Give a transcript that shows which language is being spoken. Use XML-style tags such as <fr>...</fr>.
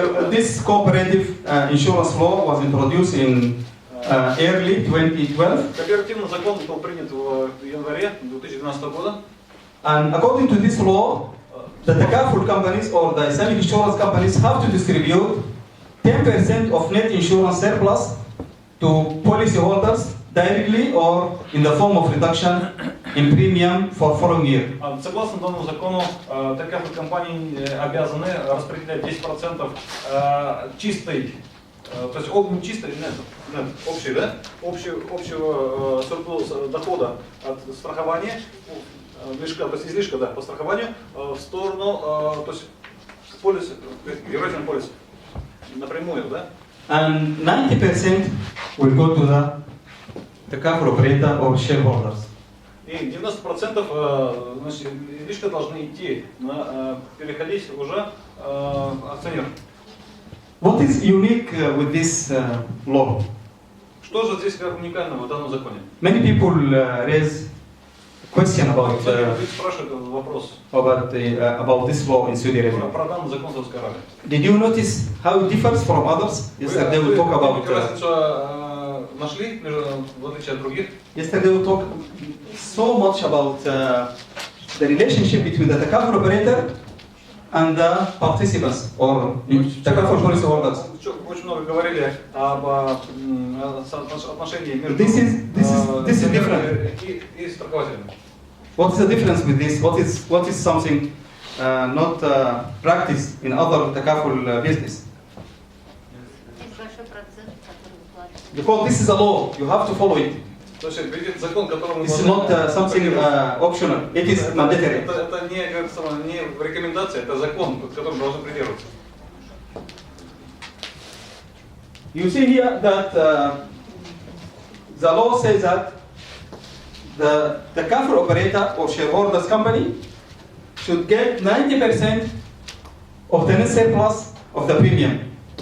<en>This cooperative insurance law was introduced in early 2012.</en> <ru>Кооперативный закон был принят в январе 2012 года.</ru> <en>And according to this law, the takaful companies or the Islamic insurance companies have to distribute 10% of net insurance surplus to policyholders directly or in the form of reduction in premium for following year.</en> <ru>Согласно данному закону, такафуль компании обязаны распределять 10% чистой, то есть не чистой, общей, да, общего дохода от страхования, то есть излишка, да, по страхованию в сторону, то есть полис, генеральный полис напрямую, да.</ru> <en>And 90% will go to the takaful operator or shareholders.</en> <ru>И 90% значит, излишка должны идти переходить уже акционерам.</ru> <en>What is unique with this law?</en> <ru>Что же здесь как уникального в данном законе?</ru> <en>Many people raise question about</en> <ru>спрашивают вопрос</ru> <en>about this law in Saudi Arabia.</en> <ru>про данный закон Саудовской Аравии.</ru> <en>Did you notice how it differs from others? Yesterday we talk about.</en> <ru>Разницу нашли в отличие от других?</ru> <en>Yesterday we talked so much about the relationship between the takaful operator and the participants or takaful policyholders.</en> <ru>Очень много говорили об отношении между</ru> <en>This is different.</en> <ru>И страхователями.</ru> <en>What is the difference with this? What is something not practiced in other takaful business?</en> <ru>Есть большой процент, который выкладывается.</ru> <en>Because this is a law, you have to follow it.</en> <ru>То есть это закон, которому</ru> <en>This is not something optional. It is mandatory.</en> <ru>Это не рекомендация, это закон, которым должны придерживаться.</ru> <en>You see here that the law says that the takaful operator or shareholders company should get 90% of the net surplus of the premium.</en>